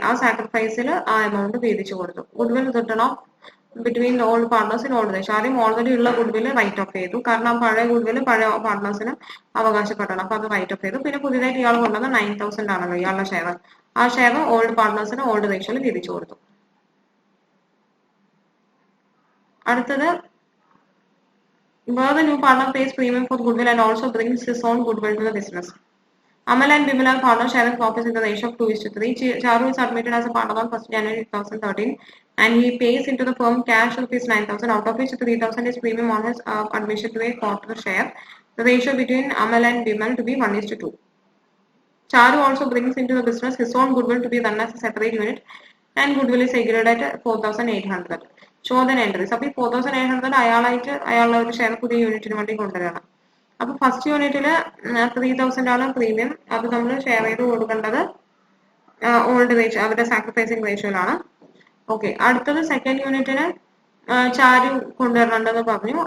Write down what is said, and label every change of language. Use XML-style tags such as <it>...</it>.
<ml>ആ സാക്രിഫൈസിൽ ആ എമൗണ്ട് വീതിച്ചു കൊടുത്തു.</ml> <en>Goodwill return of between old partners in old ratio.</en> <ml>ആദ്യം ഓൾറെഡി ഉള്ള ഗുഡ്വിൽ റൈറ്റ് ഓഫ് ചെയ്തു, കാരണം പഴയ ഗുഡ്വിൽ പഴയ പാർട്ട്നേഴ്സിന് അവകാശപ്പെടണം. അപ്പൊ അത് റൈറ്റ് ഓഫ് ചെയ്തു. പിന്നെ പുതിയതായിട്ട് ഇയാൾ കൊണ്ടുവന്ന 9,000 ആണല്ലോ ഇയാളുടെ ഷെയർ. ആ ഷെയർ ഓൾഡ് പാർട്ട്നേഴ്സിന് ഓൾഡ് റേഷ്യോയിൽ വീതിച്ചു കൊടുത്തു. അടുത്തത്</ml> <en>where the new partner pays premium for goodwill and also brings his own goodwill to the business. Amal and Bimal are partners sharing profits in the ratio of 2:3. Charu is admitted as a partner on 1st January 2013 and he pays into the firm cash rupees 9,000, out of which 3,000 is premium on his admission to a quarter share. The ratio between Amal and Bimal to be 1:2. Charu also brings into the business his own goodwill to be run as a separate unit and goodwill is agreed at 4,800. Show the entries.</en> <ml>അപ്പോൾ 4,800 അയാളുടെ ഒരു share പുതിയ യൂണിറ്റിന് വേണ്ടി കൊണ്ടുവരണം. അപ്പൊ first യൂണിറ്റില് 3,000 ആണ് premium. അത് നമ്മൾ ഷെയർ ചെയ്ത് കൊടുക്കേണ്ടത് ഓൾഡ് റേഷ്യോ അവരുടെ സാക്രിഫൈസിങ് റേഷ്യോയിലാണ്. ഓക്കെ, അടുത്തത് സെക്കൻഡ് യൂണിറ്റിന് ചാരു കൊണ്ടുവരണമെന്ന് പറഞ്ഞു.</ml>